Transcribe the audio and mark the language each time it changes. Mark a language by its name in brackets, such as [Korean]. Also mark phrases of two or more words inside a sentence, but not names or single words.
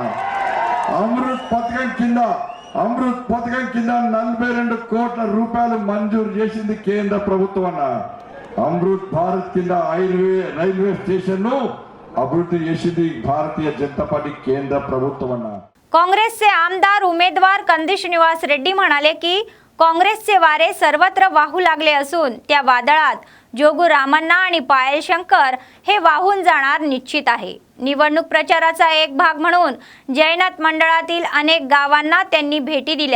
[Telugu] అమృత్ పథకం కింద 42 కోట్ల రూపాయలు మంజూరు చేసింది కేంద్ర ప్రభుత్వం అన్న. అమృత్ భారత్ కింద రైల్వే స్టేషన్ ను అభివృద్ధి చేసింది భారతీయ జనతా పార్టీ కేంద్ర ప్రభుత్వం అన్న. [Marathi] काँग्रेसचे आमदार उमेदवार कंदी श्रीनिवास रेड्डी म्हणाले की काँग्रेसचे वारे सर्वत्र वाहू लागले असून त्या वादळात जोगू रामण्णा आणि पायल शंकर हे वाहून जाणार निश्चित आहे. निवडणूक प्रचाराचा एक भाग म्हणून जयनाथ मंडळातील अनेक गावांना त्यांनी भेटी दिल्या.